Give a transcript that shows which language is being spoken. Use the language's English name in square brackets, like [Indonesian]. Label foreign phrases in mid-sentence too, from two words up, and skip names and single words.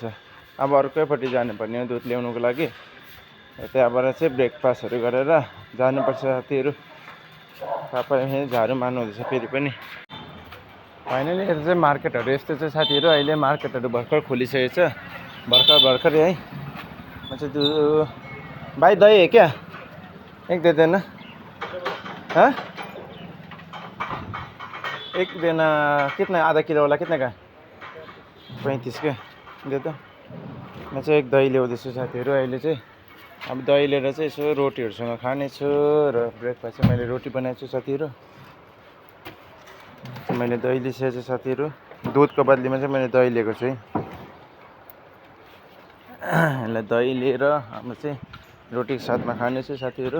[Nepali] अब अर्कैपट्टि जानुपर्ने हो दुध ल्याउनुको लागि। त्यहाँबाट चाहिँ ब्रेकफास्टहरू गरेर जानुपर्छ साथीहरू। पापा यहाँ झाडु मार्नु हुँदैछ फेरि पनि। फाइनली यता चाहिँ मार्केटहरू यस्तो छ साथीहरू। अहिले मार्केटहरू भर्खर खोलिसकेको छ, भर्खर है। म चाहिँ [Hindi] भाइ दही है क्या? एक दे देना। एक देना। कितना? आधा किलो वाला कितना का? 35 के दे दो। [Nepali] म चाहिँ एक दही ल्याउँदैछु साथीहरू अहिले चाहिँ। अब दही लिएर चाहिँ यसो रोटीहरूसँग खानेछु। र ब्रेकफास्ट चाहिँ मैले रोटी बनाएको छु साथीहरू। मैले दही लिइसकेको छु साथीहरू। दुधको बदलीमा चाहिँ मैले दही लिएको छु है। यसलाई दही लिएर अब चाहिँ रोटीको साथमा खानेछु साथीहरू।